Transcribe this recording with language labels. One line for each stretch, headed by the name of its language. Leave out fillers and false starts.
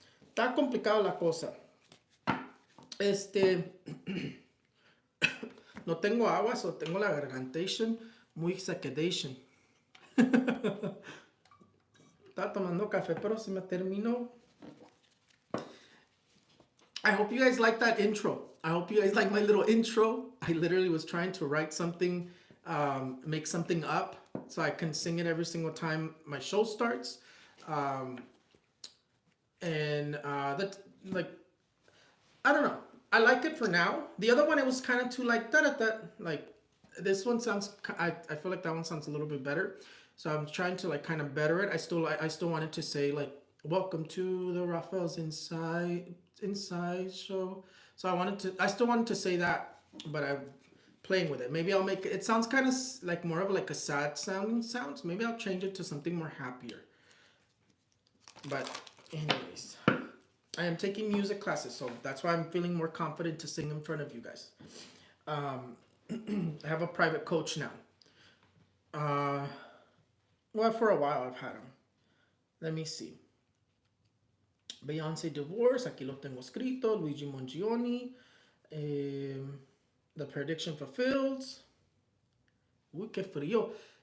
Spanish: Está complicado la cosa. No tengo agua, so tengo la gargantation muy secadation. Estaba tomando café, pero se me terminó.
English: I hope you guys like that intro. I hope you guys like my little intro. I literally was trying to write something, make something up so I can sing it every single time my show starts. That, like, I don't know. I like it for now. The other one, it was kind of too like da-da-da. Like, this one sounds, I feel like that one sounds a little bit better. So I'm trying to like kind of better it. I still wanted to say like, welcome to the Raphael's Inside show. So I still wanted to say that, but I'm playing with it. Maybe I'll make it. It sounds kind of like more of like a sad sounding sounds. Maybe I'll change it to something more happier. But anyways, I am taking music classes, so that's why I'm feeling more confident to sing in front of you guys. I have a private coach now. Well, for a while I've had him. Let me see.
Spanish: Beyonce divorce, aquí lo tengo escrito. Luigi Mongioni.
English: The prediction fulfilled.
Spanish: Uy, qué frío.